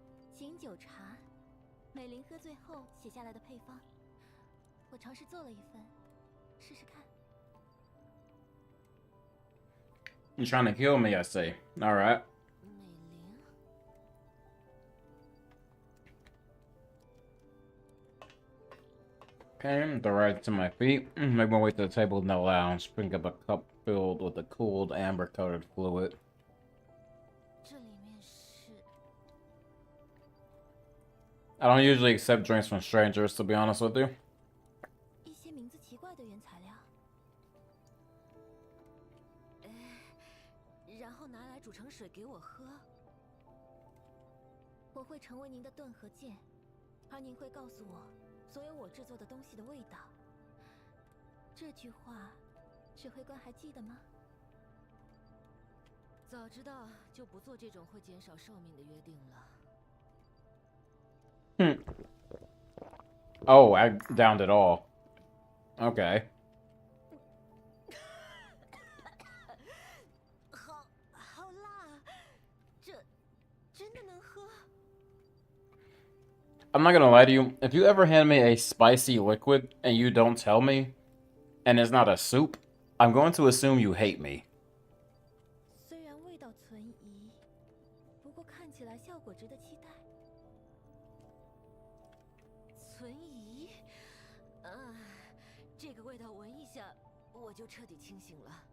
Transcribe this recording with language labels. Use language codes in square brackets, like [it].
[zh] 醒酒茶，美玲喝醉后写下来的配方，我尝试做了一份，试试看。 [en] You're trying to kill me, I see. All right. [zh] 美玲， [en] Okay, the right to my feet. Make my way to the table in the lounge. Bring up a cup filled with a cooled amber-colored fluid. [zh] 这里面是 [en] I don't usually accept drinks from strangers, to be honest with you. [zh] 一些名字奇怪的原材料，然后拿来煮成水给我喝。我会成为您的盾和剑，而您会告诉我所有我制作的东西的味道。这句话，指挥官还记得吗？早知道就不做这种会减少寿命的约定了。 [en] Oh, I downed it all. Okay. [zh] 好辣，这真的能喝？ [en] I'm not gonna lie to you. If you ever hand me a spicy liquid and you don't tell me, and it's not a soup, I'm going to assume you hate me. [zh] 虽然味道存疑，不过看起来效果值得期待。存疑，这个味道闻一下，我就彻底清醒了。